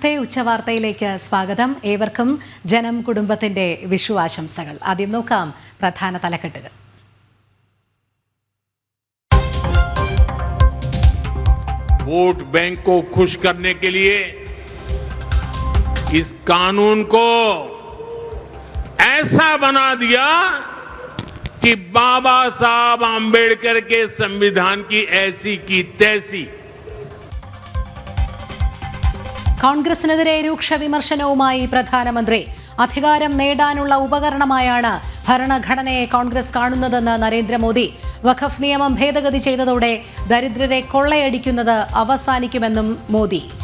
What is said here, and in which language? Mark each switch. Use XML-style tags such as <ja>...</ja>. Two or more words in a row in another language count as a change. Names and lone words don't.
<ml>ഉച്ച വാർത്തയിലേക്ക് സ്വാഗതം. ഏവർക്കും ജനം കുടുംബത്തിന്റെ വിഷു ആശംസകൾ. ആദ്യം നോക്കാം പ്രധാന തലക്കെട്ടുകൾ.</ml> <hi>वोट बैंक को खुश करने के लिए इस कानून को ऐसा बना दिया कि बाबा साहब आंबेडकर के संविधान की ऐसी की तैसी.</hi> <ml>കോൺഗ്രസിനെതിരെ രൂക്ഷ വിമർശനവുമായി പ്രധാനമന്ത്രി. അധികാരം നേടാനുള്ള ഉപകരണമായാണ് ഭരണഘടനയെ കോൺഗ്രസ് കാണുന്നതെന്ന് നരേന്ദ്രമോദി. വഖഫ് നിയമം ഭേദഗതി ചെയ്തതോടെ ദരിദ്രരെ കൊള്ളയടിക്കുന്നത് അവസാനിക്കുമെന്നും മോദി.</ml>